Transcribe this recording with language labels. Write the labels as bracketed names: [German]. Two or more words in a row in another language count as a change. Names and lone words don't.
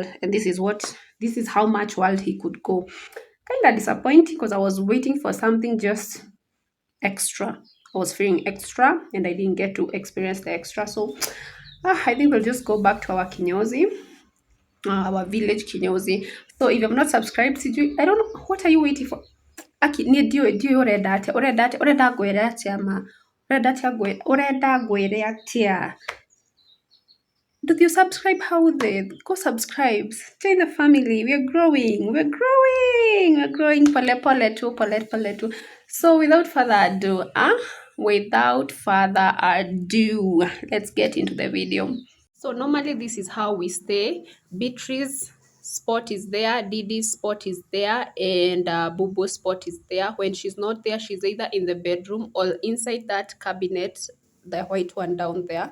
[English] And this is how much wild he could go. Kind of disappointing because I was waiting for something just extra. I was feeling extra and I didn't get to experience the extra. So I think we'll just go back to our kinyozi, our village kinyozi. So if you've not subscribed, I don't know, what are you waiting for? [Kikuyu] Aki ni ndio urenda ngwire atia ma urenda ngwire atia. [English] Did you subscribe? How did go subscribe? Join the family. We're growing. We're growing. We're growing. [Swahili] Pole pole tu, pole pole tu. [English] So without further ado, without further ado, let's get into the video. So normally this is how we stay. Beatrice spot is there, Didi's spot is there, and Bubu's spot is there. When she's not there, she's either in the bedroom or inside that cabinet, the white one down there.